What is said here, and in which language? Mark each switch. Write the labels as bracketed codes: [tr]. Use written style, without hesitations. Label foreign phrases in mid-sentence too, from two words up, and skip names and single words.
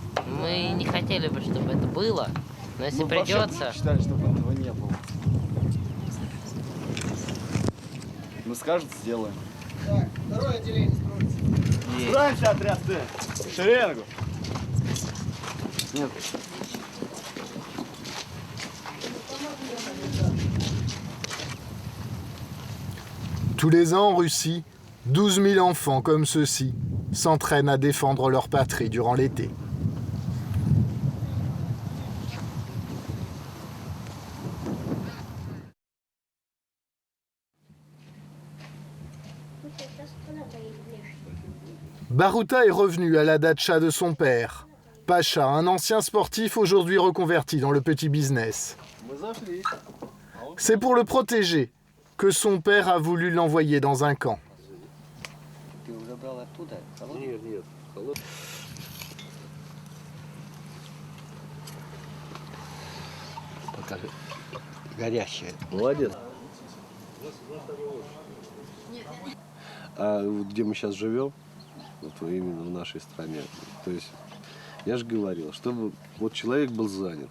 [ru] Мы не хотели бы, чтобы это было, но если придется... считали, чтобы этого не было. Мы скажут, сделаем. Так, второе отделение строится. Строимся, отряд, ты. В шеренгу. Нет. [fr] Tous les ans en Russie, 12 000 enfants comme ceux-ci s'entraînent à défendre leur patrie durant l'été. Baruta est revenu à la datcha de son père. Pacha, un ancien sportif aujourd'hui reconverti dans le petit business. C'est pour le protéger que son père a voulu l'envoyer dans un camp. [ru] Горячая. Молодец. А вот где мы сейчас живем, вот именно в нашей стране, то есть я же говорил, чтобы вот человек был занят.